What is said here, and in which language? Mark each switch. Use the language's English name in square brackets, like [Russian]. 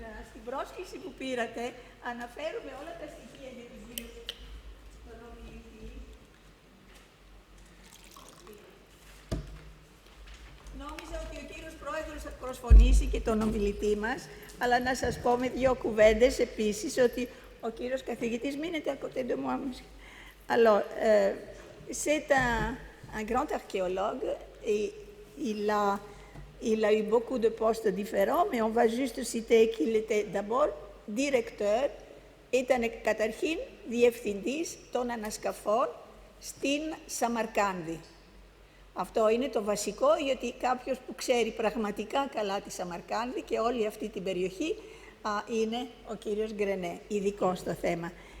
[Greek] Στην πρόσκληση που πήρατε, αναφέρουμε όλα τα στοιχεία για τις δύο στον ομιλητή. Νόμιζα ότι ο κύριος Πρόεδρος θα προσφωνήσει και τον ομιλητή μας, αλλά να σας πω με δύο κουβέντες επίσης ότι ο κύριος καθηγητής μείνεται [French] à côté de moi. Alors, c'est un grand archéologue et il a eu beaucoup de postes différents, mais on va juste citer qu'il était d'abord directeur, [Greek] ήταν καταρχήν διευθυντής των ανασκαφών στην Σαμαρκάνδη. Αυτό είναι το βασικό, γιατί κάποιος που ξέρει πραγματικά καλά τη Σαμαρκάνδη και όλη αυτή την περιοχή είναι ο κύριος Γκρενέ, ειδικό στο θέμα.